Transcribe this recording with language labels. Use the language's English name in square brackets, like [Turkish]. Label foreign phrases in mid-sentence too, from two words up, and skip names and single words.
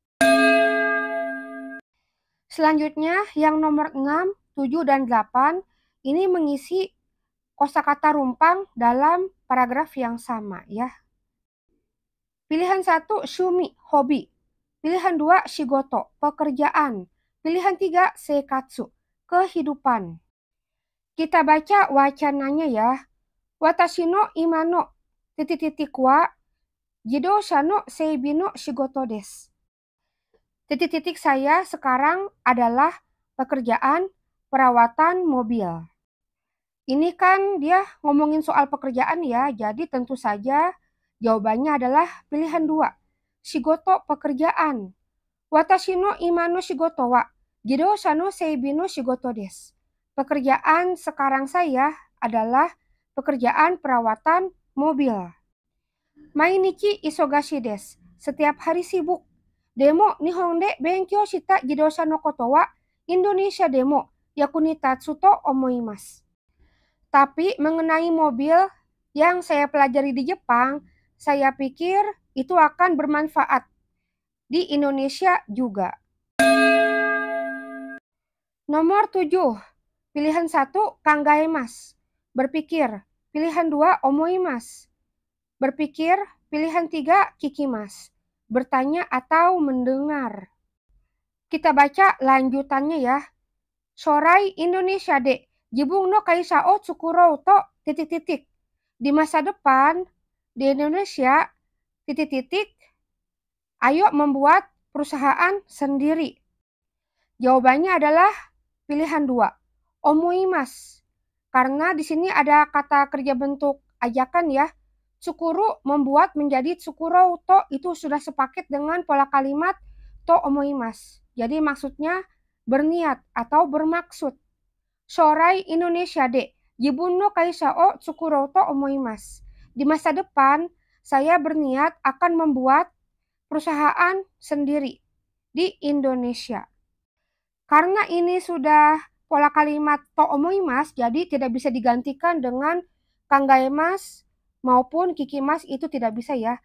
[Indonesian] Selanjutnya yang nomor 6, 7, dan 8 ini mengisi kosakata rumpang dalam paragraf yang sama ya. Pilihan 1, shumi, hobi. Pilihan 2, shigoto, pekerjaan. Pilihan 3, seikatsu, kehidupan. Kita baca wacananya ya. [Japanese] 私の今の ... は自動車の整備の仕事です. ... [Indonesian] saya sekarang adalah pekerjaan perawatan mobil. Ini kan dia ngomongin soal pekerjaan ya, jadi tentu saja jawabannya adalah pilihan 2. Shigoto, pekerjaan. [Japanese] 私の今の仕事は自動車の整備の仕事です. [Indonesian] Pekerjaan sekarang saya adalah pekerjaan perawatan mobil. [Japanese] 毎日忙しいです. [Indonesian] Setiap hari sibuk. [Japanese] でも日本で勉強した自動車のことはインドネシアでも役立つと思います. [Indonesian] Tapi mengenai mobil yang saya pelajari di Jepang, saya pikir itu akan bermanfaat di Indonesia juga. Nomor 7, pilihan 1 kangaemasu, berpikir. Pilihan 2 omoimasu, berpikir. Pilihan 3 kikimasu, bertanya atau mendengar. Kita baca lanjutannya ya. [Japanese] 将来インドネシアで自分の会社を作ろうと ... [Indonesian] Di masa depan di Indonesia ... ayo membuat perusahaan sendiri. Jawabannya adalah pilihan 2, omoimasu. Karena di sini ada kata kerja bentuk ajakan ya. Tsukuru membuat menjadi [Japanese] 作ろうと, [Indonesian] itu sudah sepaket dengan pola kalimat [Japanese] と思います. [Indonesian] Jadi maksudnya berniat atau bermaksud. [Japanese] 将来インドネシアで自分の会社を作ろうと思います. [Indonesian] Di masa depan saya berniat akan membuat perusahaan sendiri di Indonesia. Karena ini sudah pola kalimat [Japanese] と思います, [Indonesian] jadi tidak bisa digantikan dengan kangaemasu maupun kikimasu, itu tidak bisa ya.